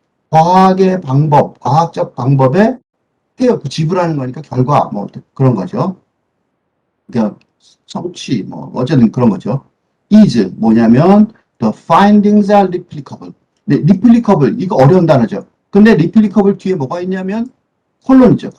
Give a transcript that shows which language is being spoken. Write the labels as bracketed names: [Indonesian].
[Korean] 과학의 방법, 과학적 방법에 payoff 지불하는 거니까 결과 뭐 그런 거죠. 그러니까 성취 뭐 어쨌든 그런 거죠. [English] is [Korean] 뭐냐면 [English] the findings are replicable. [Korean] 네, replicable 이거 어려운 단어죠. 근데 replicable 뒤에 뭐가 있냐면 콜론이죠.